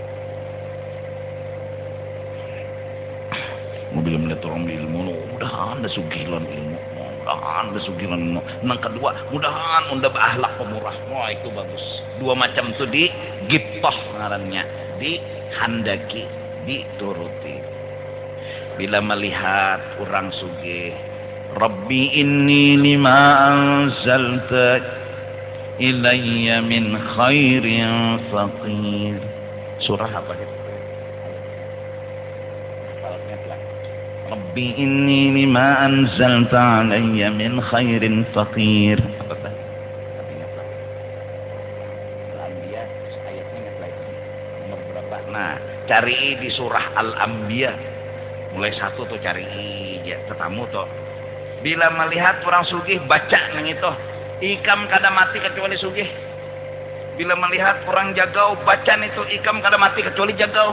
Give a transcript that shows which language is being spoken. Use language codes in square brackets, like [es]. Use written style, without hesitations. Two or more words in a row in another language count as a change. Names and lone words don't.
[bjn] Bila melihat orang ilmu, mudahan ada sugilan ilmu, mudahan ada sugilan ilmu. Yang kedua, mudahan unda berakhlak pemurah. Wah itu bagus. Dua macam itu di gipah ngarannya, dihandaki, dituruti. Bila melihat orang sugih, [ar] رب إني لما أنزلت إلي من خير فقير. [bjn] Surah apa itu? [ar] رب إني لما أنزلت علي من خير فقير. [bjn] Apa tadi? Al-Anbiya ayatnya ingatlah itu. Nomor berapa? Nah, cari di surah Al-Anbiya. Mulai 1 tuh cari ya tetamu tuh. Bila melihat orang sugih baca nang itu. Ikam kada mati kecuali sugih. Bila melihat orang jagau baca itu ikam kada mati kecuali jagau.